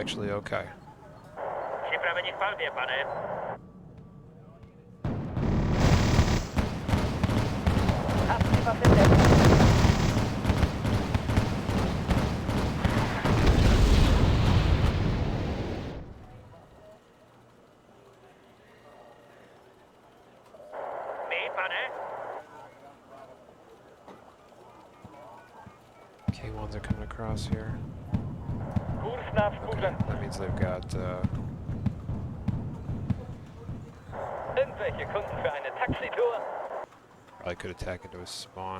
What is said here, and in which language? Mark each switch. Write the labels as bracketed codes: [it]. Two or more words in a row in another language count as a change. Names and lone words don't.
[en] actually okay. [cs] Připraveni k palbě, pane. [de] Haben Sie was entdeckt? [cs] My, pane? [en] K1s are coming across here. [de] Kurs nach [en] Okay, [de] Spuren. [en] that means they've got [de] Irgendwelche Kunden für eine Taxitour? [en] probably could attack into his spawn.